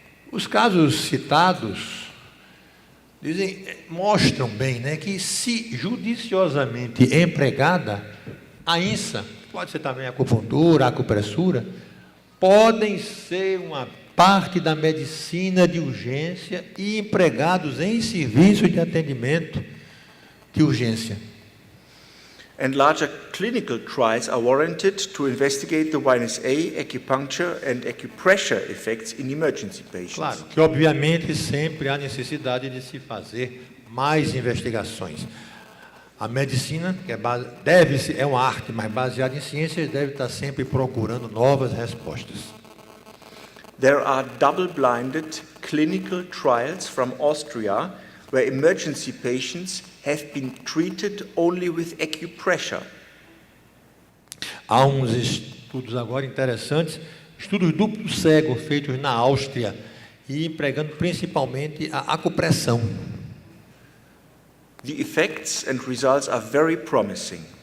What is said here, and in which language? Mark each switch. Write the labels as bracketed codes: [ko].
[pt] Os casos citados mostram bem, né, que se judiciosamente empregada, a INSA, pode ser também a acupuntura, a acupressura, podem ser uma parte da medicina de urgência e empregados em serviço de atendimento de urgência. [en] And larger clinical trials are warranted to investigate the YNSA, acupuncture and acupressure effects in emergency patients. [pt] Claro que, obviamente, sempre há necessidade de se fazer mais investigações. A medicina, que é uma arte, mas baseada em ciências, deve estar sempre procurando novas respostas. [en] There are double-blinded clinical trials from Austria where emergency patients have been treated only with acupressure. [pt] Há uns estudos agora interessantes, estudos duplo cego feitos na Áustria e empregando principalmente a acupressão. [en] The effects and results are very promising.